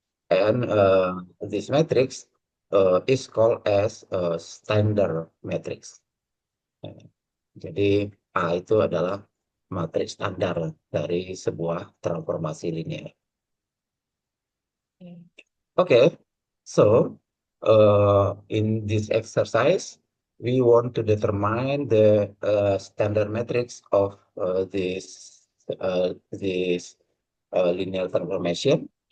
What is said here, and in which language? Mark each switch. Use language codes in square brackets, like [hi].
[en] And this matrix is called as standard matrix. [id] Eh, Jadi A itu adalah matriks standar dari sebuah transformasi linear. [en] Okay. Okay, so in this exercise, we want to determine the standard matrix of this linear transformation.